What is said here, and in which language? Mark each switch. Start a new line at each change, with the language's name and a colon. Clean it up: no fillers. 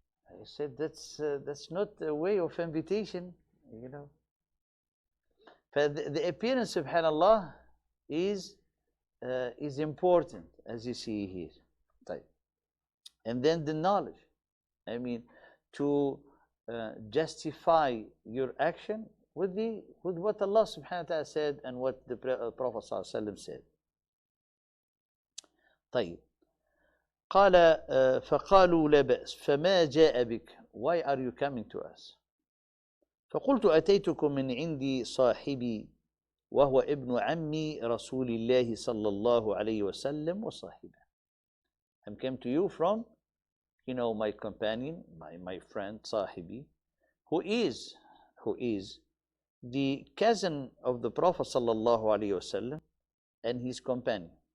English: I said that's not a way of invitation, The appearance, subhanallah, is important, as you see here. Right. And then the knowledge. I mean, to justify your action with what Allah subhanahu wa ta'ala said and what the Prophet sallallahu alaihi wasallam said.
Arabic: طيب. قال فقالوا لا بأس فما جاء بك.
English: Why are you coming to us?
Arabic: فقلت أتيتكم من عندي صاحبي وهو ابن عمي رسول الله صلى الله عليه وسلم وصاحبه.
English: I came to you from, my companion, my friend, صاحبي, who is the cousin of the Prophet صلى الله عليه وسلم and his companion.